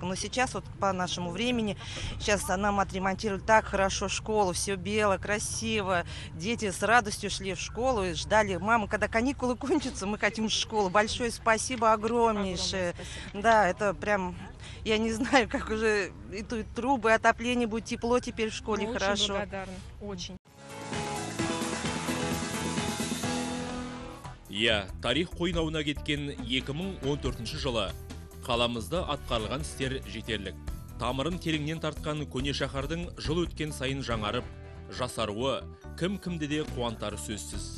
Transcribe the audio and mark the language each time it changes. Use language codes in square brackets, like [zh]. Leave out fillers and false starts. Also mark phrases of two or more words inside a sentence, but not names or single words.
[ru] Но сейчас вот по нашему времени, сейчас нам отремонтировали так хорошо школу, все белое, красиво. Дети с радостью шли в школу и ждали: мама, когда каникулы кончатся, мы хотим в школу. Большое спасибо, огромнейшее. Спасибо. Да, это прям, я не знаю, как уже и трубы, отопление будет, тепло теперь в школе, хорошо. Очень благодарна, очень. [kk] Тарих қойнауына кеткен 2014 жылы қаламызда атқарылған істер жетерлік. Тамырын тереңнен тартқан көне шаһардың жыл өткен сайын жаңарып, жасаруы кім-кімді де қуантары сөзсіз.